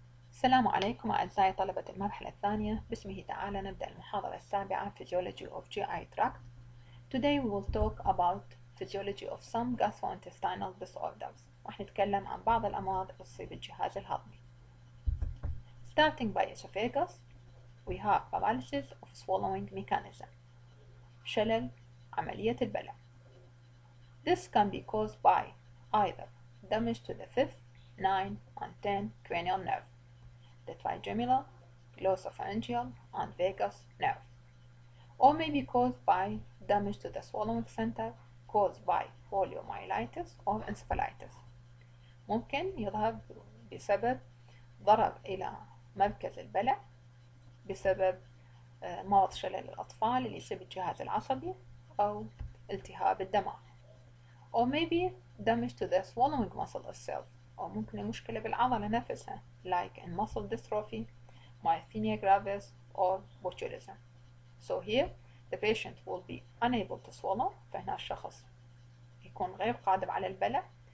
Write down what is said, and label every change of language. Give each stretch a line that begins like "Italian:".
Arabic: السلام عليكم أعزائي طلبة المرحلة الثانية. باسمه تعالى نبدأ المحاضرة السابعة
English: Physiology of GI Tract. Today we will talk about physiology of some gastrointestinal disorders.
Arabic: راح نتكلم عن بعض الأمراض اللي تصيب الجهاز الهضمي.
English: Starting by esophagus, we have paralysis of swallowing mechanism.
Arabic: شلل عملية البلع.
English: This can be caused by either damage to the 5th, 9, and 10 cranial nerve, the trigeminal, glossopharyngeal, and vagus nerve, or may be caused by damage to the swallowing center caused by poliomyelitis or encephalitis.
Arabic: ممكن يظهر بسبب ضرر إلى مركز البلع بسبب مرض شلل الأطفال اللي يصيب الجهاز العصبي أو التهاب الدماغ.
English: or maybe damage to the swallowing muscle itself،
Arabic: أو ممكن المشكلة بالعضلة نفسها
English: like in muscle dystrophy, myasthenia gravis or botulism. So here the patient will be unable to swallow،
Arabic: فهنا الشخص يكون غير قادر على البلع.